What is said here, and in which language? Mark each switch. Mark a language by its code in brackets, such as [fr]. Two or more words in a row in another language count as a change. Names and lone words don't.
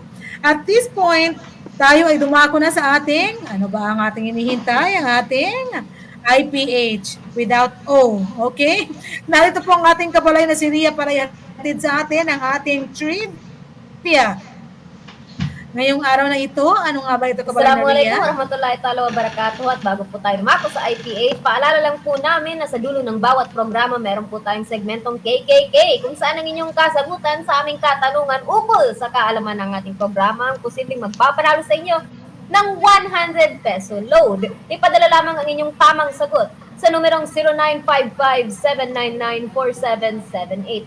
[en] At this point, [tl] tayo ay dumako na sa ating, ano ba ang ating inihintay? Ang ating IPH [en] without O. [tl] Okay? Narito po ang ating kabalay na si Ria para ihatid sa atin ang ating trivia. Ngayong araw na ito, ano nga ba ito, kabalay na Ria? [ar] السلام عليكم ورحمة الله تعالى وبركاته. [tl] At bago po tayo lumako sa IPH, paalala lang po namin na sa dulo ng bawat programa, meron po tayong segmentong KKK kung saan ang inyong kasagutan sa aming katanungan ukol sa kaalaman ng ating programa ang posibleng magpapanalo sa inyo ng 100 peso load. Ipadala lamang ang inyong tamang sagot sa numerong 0955-799-4778.